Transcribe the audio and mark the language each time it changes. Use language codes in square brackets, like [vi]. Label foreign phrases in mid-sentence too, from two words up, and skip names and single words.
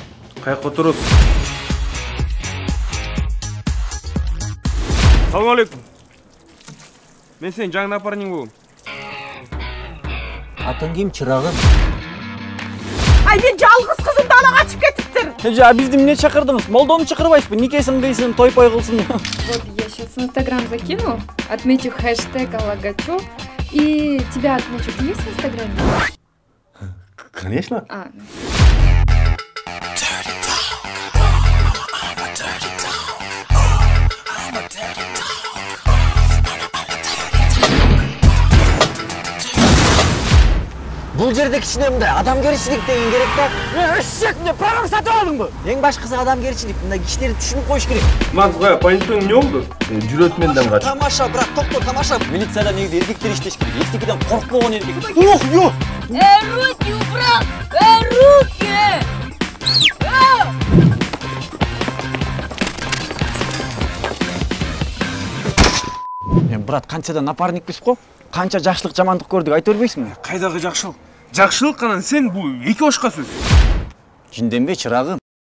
[ky] Кайка отурусуз? Салам алейкум. Мен сенин жаңы напарник болом. Атың ким, чырагым? Ай, мен жалгыз кызым далага качып кетиптир. Жа, бизди эмне чакырдыңыз? Молдону чакырбайсызбы? Никесин кыйсын, той-пой кылсын. [ru] Вот я сейчас в Инстаграм закину, отмечу хэштег Алагачу, и тебя отмечу. Ты есть в Инстаграме? Конечно. [ky] Бул жерде кичине мындай адамгерчилик деген керек да. Эшек эмне программа сатып алдыңбы? Эң башкысы адамгерчилик. Мындай кишилерди түшүнүп коюш керек. Мазга, полиция эмне болду? Жүрөт менден кач. Тамаша, брат, токто, тамаша. Милицияда негизи эркектер иштеш керек. Эчтекеден коркпогон эркек. Yok. [ru] Руки убрал! Руки! [ky] Брат, канчадан напарникпиз го? Канча жакшылык, жамандык көрдүк, айта бербейсиңби? Кайдагы жакшылык? Жакшылык анан сен бул эки башка сөз. Жинденбе, чырагым.